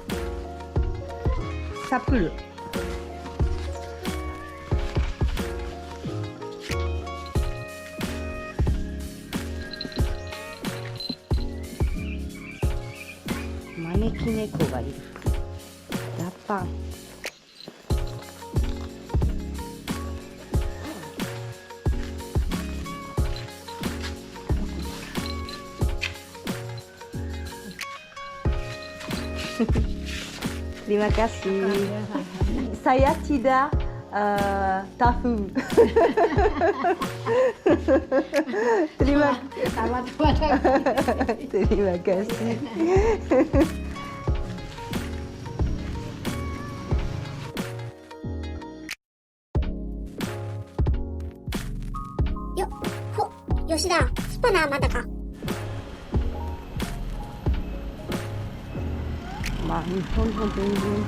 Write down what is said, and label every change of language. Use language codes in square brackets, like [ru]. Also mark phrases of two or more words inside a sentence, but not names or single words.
[ja] Sapul.招き猫がいる。ダパン。 [id] Terima kasih. Saya tidak tahu. Terima kasih. [ja] 吉田、スパナーまだか。まあ、日本の全然通じる。